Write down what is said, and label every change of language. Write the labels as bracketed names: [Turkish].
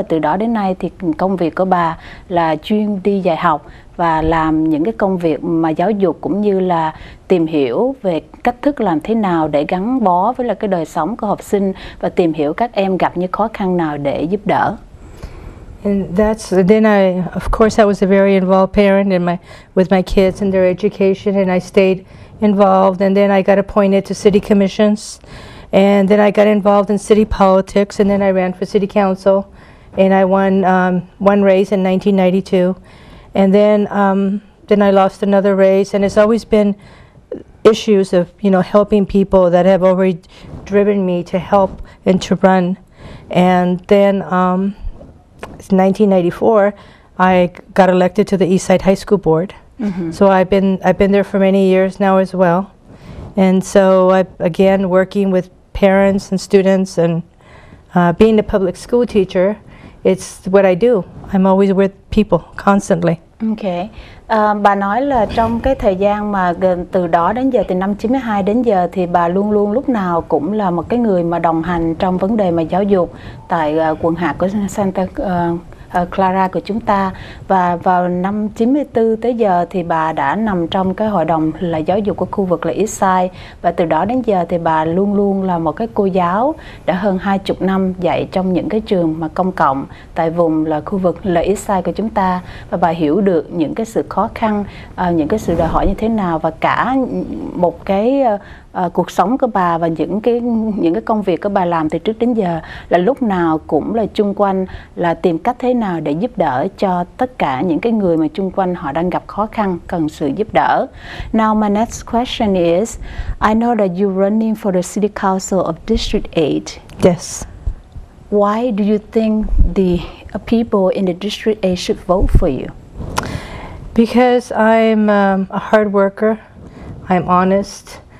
[Vietnamese] Và từ đó đến nay thì công việc của bà là chuyên đi dạy học và làm những cái công việc mà giáo dục, cũng như là tìm hiểu về cách thức làm thế nào để gắn bó với là cái đời sống của học sinh, và tìm hiểu các em gặp những khó khăn nào để giúp đỡ. [English] And then of course I was a very involved parent with my kids and their education, and I stayed involved, and then I got appointed to city commissions, and then I got involved in city politics, and then I ran for city council, and I won one race in 1992, and then I lost another race. And it's always been issues of helping people that have already driven me to help and to run. And then 1994, I got elected to the Eastside High School Board. So I've been there for many years now as well. And so again, working with parents and students, and being a public school teacher, it's what I do. I'm always with people constantly. Okay. [Vietnamese] Bà nói là trong cái thời gian mà từ đó đến giờ, từ năm 92 đến giờ, thì bà luôn luôn lúc nào cũng là một cái người mà đồng hành trong vấn đề mà giáo dục tại quận hạt của Santa Clara của chúng ta. Và vào năm 94 tới giờ thì bà đã nằm trong cái hội đồng là giáo dục của khu vực là Eastside, và từ đó đến giờ thì bà luôn luôn là một cái cô giáo đã hơn 20 năm dạy trong những cái trường mà công cộng tại vùng là khu vực là Eastside của chúng ta. Và bà hiểu được những cái sự khó khăn, những cái sự đòi hỏi như thế nào, và cả một cái cuộc sống của bà và những cái công việc của bà làm từ trước đến giờ là lúc nào cũng là chung quanh là tìm cách thế nào để giúp đỡ cho tất cả những cái người mà chung quanh họ đang gặp khó khăn, cần sự giúp đỡ. [English] Now my next question is, I know that you're running for the City Council of District 8. Yes. Why do you think the people in the District 8 should vote for you? Because I'm a hard worker, I'm honest,